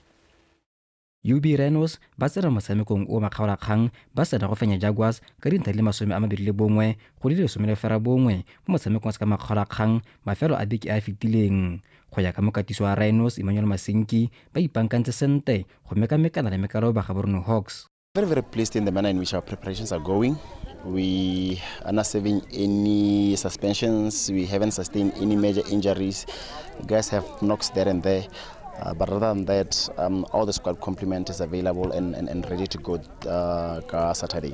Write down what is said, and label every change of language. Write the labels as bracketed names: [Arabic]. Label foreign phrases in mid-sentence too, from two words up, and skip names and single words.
[Tswana] UB Rhinos ba tsena motshamekong o makgaolakgang ba sena go fenya Jaguars ka dintlha le 21 go di 11 mo motshamekong sa makgaolakgang mafelo a beke a fetileng. Go ya ka mokatiso wa Rhinos Emmanuel Masenki ba ipankantse sente go mekamekana le mekalo ba Gaborone Hawks. [English] Very pleased in the manner in which our preparations are going. We are not serving any suspensions. We haven't sustained any major injuries. The guys have knocks there and there. But rather than that, all the squad complement is available and ready to go Saturday.